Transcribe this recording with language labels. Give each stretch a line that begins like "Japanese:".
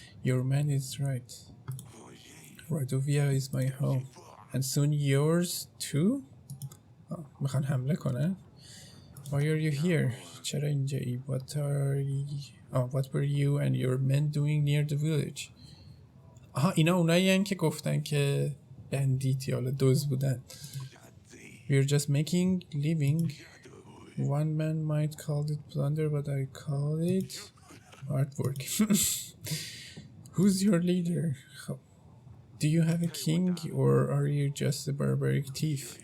English: Your man is right. رادوویا is my home. And soon yours too?
Persian: میخوان حمله کنن.
English: Why are you here?
Persian: چرا اینجایی؟
English: What were you and your men doing near the village?
Persian: اینا اونایی هن که گفتن که بندیت یا دوز بودن.
English: We're just making living. One man might call it plunder, but I call it artwork. Who's your leader? Do you have a king or are you just a barbaric thief?